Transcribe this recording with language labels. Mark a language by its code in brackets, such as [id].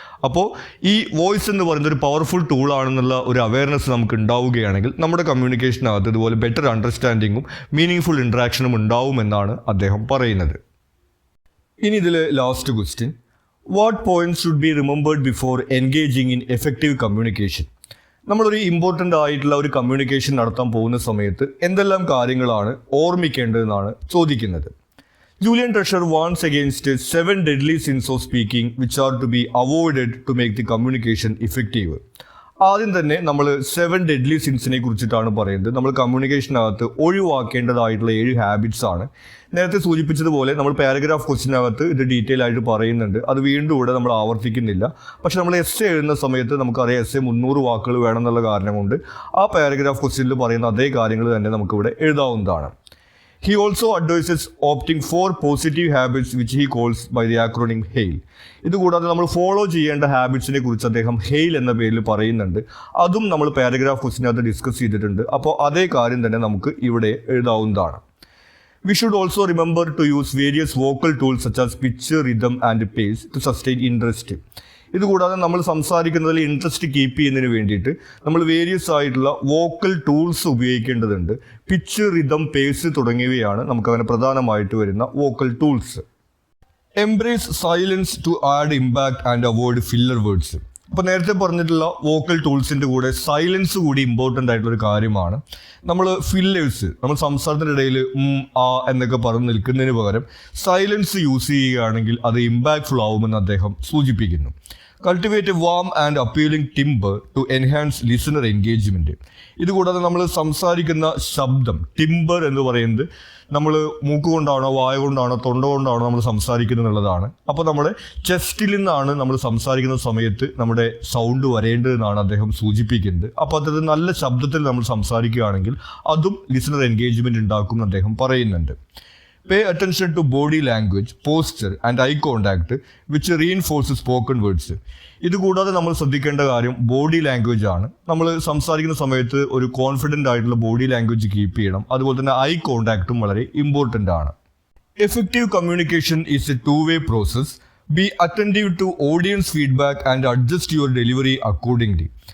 [ml] അപ്പോൾ ഈ വോയിസ് എന്ന് പറയുന്നത് ഒരു പവർഫുൾ ടൂളാണെന്നുള്ള ഒരു അവയർനെസ് നമുക്ക് ഉണ്ടാവുകയാണെങ്കിൽ നമ്മുടെ കമ്മ്യൂണിക്കേഷനകത്ത് ഇതുപോലെ ബെറ്റർ അണ്ടർസ്റ്റാൻഡിങ്ങും മീനിങ് ഇൻട്രാക്ഷനും ഉണ്ടാവുമെന്നാണ് അദ്ദേഹം പറയുന്നത്. ഇനി ഇതിൽ last question, [en] What points should be remembered before engaging in effective communication? [ml] നമ്മളൊരു ഇമ്പോർട്ടൻ്റ് ആയിട്ടുള്ള ഒരു കമ്മ്യൂണിക്കേഷൻ നടത്താൻ പോകുന്ന സമയത്ത് എന്തെല്ലാം കാര്യങ്ങളാണ് ഓർമ്മിക്കേണ്ടതെന്നാണ് ചോദിക്കുന്നത്. [en] Julian Treasure warns against 7 deadly sins of speaking which are to be avoided to make the communication effective. [ml] ആദ്യം തന്നെ നമ്മൾ 7 ഡെഡ്ലി സിൻസിനെ കുറിച്ചിട്ടാണ് പറയുന്നത്. നമ്മൾ കമ്മ്യൂണിക്കേഷനകത്ത് ഒഴിവാക്കേണ്ടതായിട്ടുള്ള 7 ഹാബിറ്റ്സ് ആണ്. നേരത്തെ സൂചിപ്പിച്ചതുപോലെ നമ്മൾ പാരഗ്രാഫ് ക്വസ്റ്റിനകത്ത് ഇത് ഡീറ്റെയിൽ ആയിട്ട് പറയുന്നുണ്ട്. അത് വീണ്ടും ഇവിടെ നമ്മൾ ആവർത്തിക്കുന്നില്ല. പക്ഷെ നമ്മൾ എസ്സേ എഴുതുന്ന സമയത്ത് നമുക്കറിയാം എസ്സേ 300 വാക്കുകൾ വേണമെന്നുള്ള കാരണം കൊണ്ട് ആ പാരഗ്രാഫ് ക്വസ്റ്റിനിൽ പറയുന്ന അതേ കാര്യങ്ങൾ തന്നെ നമുക്കിവിടെ എഴുതാവുന്നതാണ്. [en] He also advises opting for positive habits which he calls by the acronym HAIL. [ml] ഇതുകൂടാതെ നമ്മൾ ഫോളോ ചെയ്യേണ്ട ഹാബിറ്റ്സിനെ കുറിച്ച് അദ്ദേഹം ഹെയിൽ എന്ന പേരിൽ പറയുന്നുണ്ട്. അതും നമ്മൾ പാരഗ്രാഫ് ക്വസ്റ്റിനകത്ത് ഡിസ്കസ് ചെയ്തിട്ടുണ്ട്. അപ്പോൾ അതേ കാര്യം തന്നെ നമുക്ക് ഇവിടെ എഴുതാവുന്നതാണ്. [en] We should also remember to use various vocal tools such as pitch, rhythm and pace to sustain interest. [ml] ഇതുകൂടാതെ നമ്മൾ സംസാരിക്കുന്നതിൽ ഇൻട്രസ്റ്റ് കീപ്പ് ചെയ്യുന്നതിന് വേണ്ടിയിട്ട് നമ്മൾ വേരിയസ് ആയിട്ടുള്ള വോക്കൽ ടൂൾസ് ഉപയോഗിക്കേണ്ടതുണ്ട്. പിച്ച്, റിതം, പേസ് തുടങ്ങിയവയാണ് നമുക്കങ്ങനെ പ്രധാനമായിട്ട് വരുന്ന vocal tools. [en] Embrace silence to add impact and avoid filler words. [ml] അപ്പോൾ നേരത്തെ പറഞ്ഞിട്ടുള്ള വോക്കൽ ടൂൾസിൻ്റെ കൂടെ സൈലൻസ് കൂടി ഇമ്പോർട്ടൻ്റ് ആയിട്ടുള്ളൊരു കാര്യമാണ്. നമ്മൾ ഫില്ലേഴ്സ്, നമ്മൾ സംസാരത്തിൻ്റെ ഇടയിൽ ആ എന്നൊക്കെ പറഞ്ഞ് നിൽക്കുന്നതിന് പകരം സൈലൻസ് യൂസ് ചെയ്യുകയാണെങ്കിൽ അത് ഇമ്പാക്റ്റ്ഫുൾ ആവുമെന്ന് അദ്ദേഹം സൂചിപ്പിക്കുന്നു. [en] Cultivate a warm and appealing timbre to enhance listener engagement. [ml] ഇതുകൂടാതെ നമ്മൾ സംസാരിക്കുന്ന ശബ്ദം, ടിംബർ എന്ന് പറയുന്നത് നമ്മൾ മൂക്ക് കൊണ്ടാണോ വായ കൊണ്ടാണോ തൊണ്ട കൊണ്ടാണോ നമ്മൾ സംസാരിക്കുന്നത് എന്നുള്ളതാണ്. അപ്പോൾ നമ്മുടെ ചെസ്റ്റിൽ നിന്നാണ് നമ്മൾ സംസാരിക്കുന്ന സമയത്ത് നമ്മുടെ സൗണ്ട് വരേണ്ടതെന്നാണ് അദ്ദേഹം സൂചിപ്പിക്കുന്നത്. അപ്പോൾ അത് നല്ല ശബ്ദത്തിൽ നമ്മൾ സംസാരിക്കുകയാണെങ്കിൽ അതും ലിസണർ എൻഗേജ്മെൻറ്റ് ഉണ്ടാക്കും എന്ന് അദ്ദേഹം പറയുന്നുണ്ട്. [en] Pay attention to body language, posture and eye contact which reinforces spoken words. [ml] ഇതുകൂടാതെ നമ്മൾ ശ്രദ്ധിക്കേണ്ട കാര്യം ബോഡി ലാംഗ്വേജ് ആണ്. നമ്മൾ സംസാരിക്കുന്ന സമയത്ത് ഒരു കോൺഫിഡൻ്റ് ആയിട്ടുള്ള ബോഡി ലാംഗ്വേജ് കീപ്പ് ചെയ്യണം. അതുപോലെ തന്നെ ഐ കോണ്ടാക്റ്റും വളരെ ഇമ്പോർട്ടൻ്റ് ആണ്. [en] Effective communication is a 2-way process. Be attentive to audience feedback and adjust your delivery accordingly.